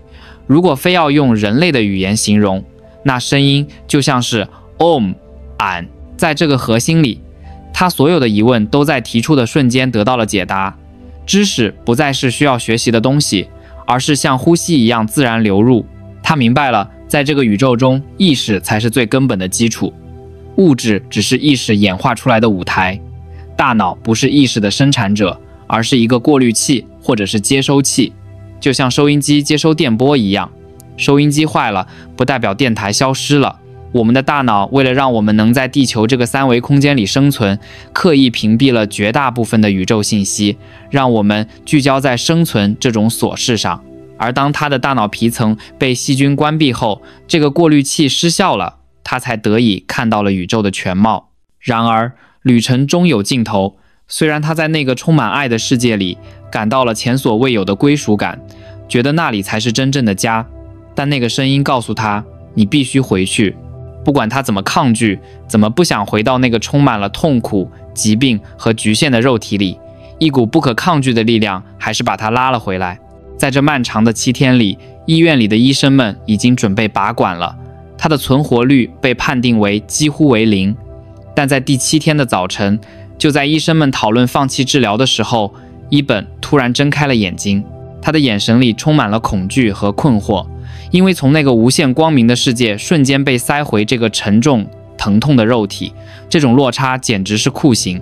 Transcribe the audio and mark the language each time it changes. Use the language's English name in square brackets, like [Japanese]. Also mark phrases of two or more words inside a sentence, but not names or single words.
[Chinese] 如果非要用人類的語言形容，那聲音就像是 Om 俺。在這個核心裡，他所有的疑問都在提出的瞬間得到了解答。知識不再是需要學習的東西，而是像呼吸一樣自然流入。他明白了，在這個宇宙中，意識才是最根本的基礎。物質只是意識演化出來的舞台，大腦不是意識的生產者，而是一個過濾器或者是接收器，就像收音機接收電波一樣。收音機壞了，不代表電台消失了。我們的大腦為了讓我們能在地球這個三維空間裡生存，刻意屏蔽了絕大部分的宇宙信息，讓我們聚焦在生存這種瑣事上。而當它的大腦皮層被細菌關閉後，這個過濾器失效了，他才得以看到了宇宙的全貌。然而，旅程終有盡頭。雖然他在那個充滿愛的世界裡感到了前所未有的歸屬感，覺得那裡才是真正的家，但那個聲音告訴他，你必須回去。不管他怎麼抗拒，怎麼不想回到那個充滿了痛苦、疾病和局限的肉體裡，一股不可抗拒的力量還是把他拉了回来。在這漫長的7天裡，醫院裡的醫生們已經準備拔管了。他的存活率被判定為幾乎為0，但在第7天的早晨，就在醫生們討論放棄治療的時候，伊本突然睜開了眼睛，他的眼神裡充滿了恐懼和困惑，因為從那個無限光明的世界瞬間被塞回這個沉重疼痛的肉體，這種落差簡直是酷刑。